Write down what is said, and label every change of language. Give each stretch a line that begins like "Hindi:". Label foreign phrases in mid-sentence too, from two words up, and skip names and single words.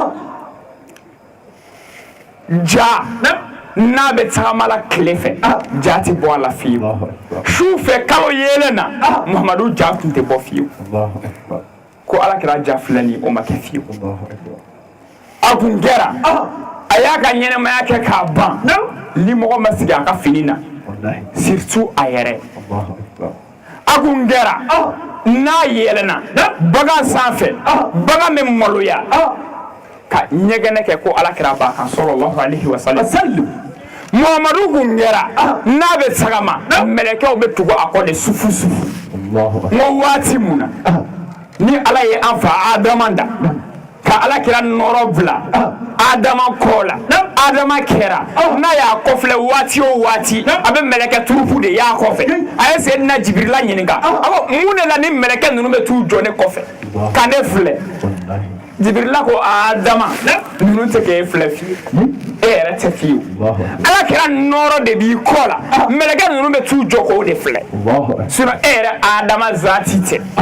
Bambara: ja n'a bɛ tagama la tile fɛ ja tɛ bɔ a la fiyewu su fɛ kalo yelen na Muhamadu ja tun tɛ bɔ fiyewu ko alakira ja filɛ nin o ma kɛ fiyewu a kun kɛra a y'a ka ɲɛnɛmaya kɛ k'a ban ni mɔgɔ ma sigi a ka fini na surtout a yɛrɛ a kun kɛra n'a yɛlɛnna bagan sanfɛ bagan bɛ maloya ka ɲɛgɛnɛ kɛ ko alakira b'a kan
Arabic: صلى الله عليه وسلم
Bambara: Muhamadu kun kɛra n'a bɛ tagama mɛlɛkɛw bɛ tugu a kɔ de sufu sufu n ko waati mun na ni ala ye an fa Adama da ka alakira nɔrɔ bila Adama kɔ la Adama kɛra n'a y'a kɔfilɛ waati o waati a bɛ mɛlɛkɛ turufu de y'a kɔfɛ a ye Seyidina Jibirila ɲininka a ko mun de la ni mɛlɛkɛ ninnu bɛ t'u jɔ ne kɔfɛ ka ne filɛ Jibirila ko Adama ninnu tɛ k'e filɛ fiyewu e yɛrɛ tɛ fiyewu alakira nɔrɔ de b'i kɔ la mɛlɛkɛ ninnu bɛ t'u jɔ k'o de filɛ sinon e yɛrɛ Adama zaati tɛ